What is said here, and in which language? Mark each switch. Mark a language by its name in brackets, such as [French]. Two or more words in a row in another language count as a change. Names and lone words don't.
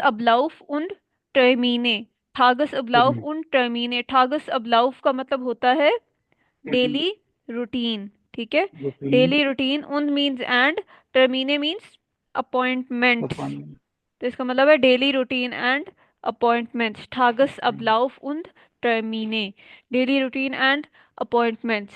[German] Ablauf und Termine, Tages Ablauf und Termine, Tages Ablauf [Hindi] का मतलब होता है [English] daily routine. [Hindi] ठीक है, रूटीन। [English] daily routine, und means and, Termine means appointments, अपन। [Hindi] तो इसका मतलब है [English] daily routine and appointments. [German] Tages Ablauf und Termine, [English] daily routine and appointments.